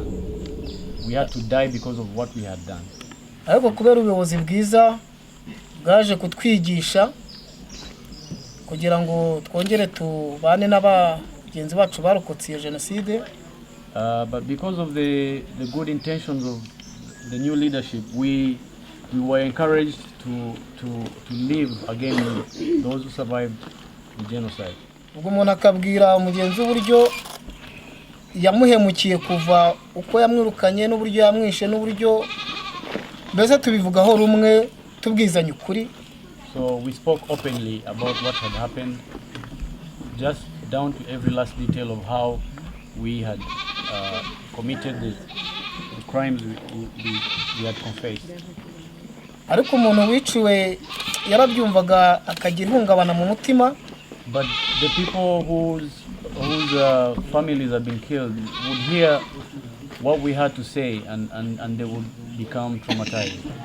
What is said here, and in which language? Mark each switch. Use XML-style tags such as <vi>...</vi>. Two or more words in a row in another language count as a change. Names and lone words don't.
<en>We had to die because of what we had done.</en> <rw>Ariko kubera ubuyobozi bwiza bwaje kutwigisha kugira ngo twongere tubane n'abagenzi bacu barokotse iyo genocide.</rw> <en>But because of the good intentions of the new leadership, we were encouraged to live again with those who survived the genocide.</en> <rw>Ubwo umuntu akabwira umugenzi uburyo yamuhemukiye kuva uko yamwirukanye n'uburyo yamwishe n'uburyo mbese tubivugaho rumwe tubwizanye ukuri.</rw> <en>So we spoke openly about what had happened, just down to every last detail of how we had committed the crimes we had confessed.</en> <rw>Ariko umuntu wiciwe yarabyumvaga akagira ihungabana mu mutima.</rw> <en>But the people whose families have been killed would hear what we had to say and they would become traumatized.</en>